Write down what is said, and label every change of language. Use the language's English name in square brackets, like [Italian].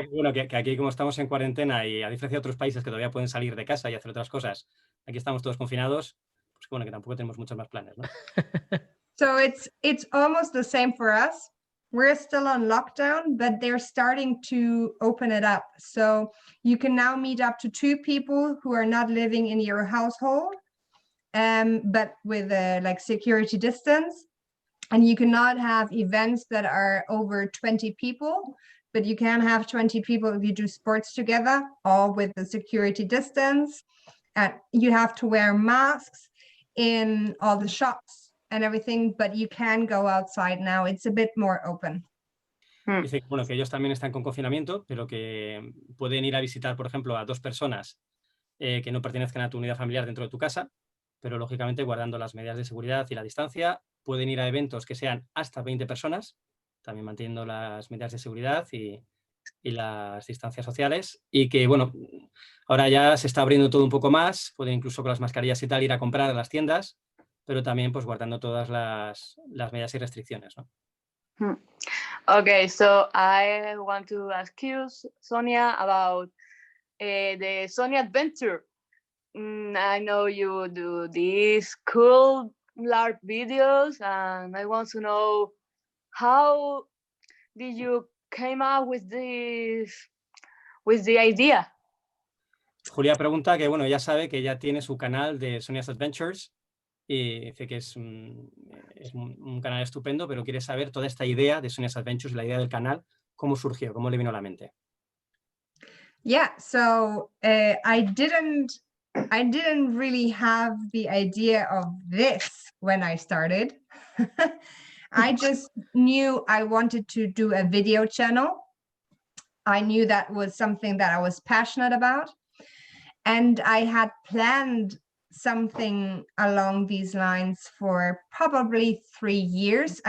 [Spanish] Bueno, que aquí como estamos en cuarentena y a diferencia de otros países que todavía pueden salir de casa y hacer otras cosas, aquí estamos todos confinados, pues bueno, que tampoco tenemos muchos más planes, ¿no? [English] So it's almost the same for us. We're still on lockdown, but they're starting to open it up. So you can now meet up to 2 people who are not living in your household, but with like security distance. And you cannot have events that are over 20 people, but you can have 20 people if you do sports together, all with the security distance. And you have to wear masks in all the shops and everything, but you can go outside now. It's a bit more open. [Spanish] Dice que, bueno, que ellos también están con confinamiento, pero que pueden ir a visitar, por ejemplo, a 2 personas que no pertenezcan a tu unidad familiar dentro de tu casa, pero lógicamente guardando las medidas de seguridad y la distancia. Pueden ir a eventos que sean hasta 20 personas, también manteniendo las medidas de seguridad y las distancias sociales. Y que, bueno, ahora ya se está abriendo todo un poco más, pueden incluso con las mascarillas y tal ir a comprar a las tiendas, pero también pues guardando todas las medidas y restricciones, ¿no? [English] Okay, so I want to ask you, Sonia, about the Sonjas Adventure. I know you do these cool Larp videos, and I want to know how did you came up with the idea? [Spanish] Julia pregunta que, bueno, ya sabe que ya tiene su canal de Sonjas Adventures y dice que es un canal estupendo, pero quiere saber toda esta idea de Sonjas Adventures, la idea del canal, cómo surgió, cómo le vino a la mente. [English] Yeah, so I didn't really have the idea of this when I started. I just knew I wanted to do a video channel. I knew that was something that I was passionate about. And I had planned something along these lines for probably 3 years.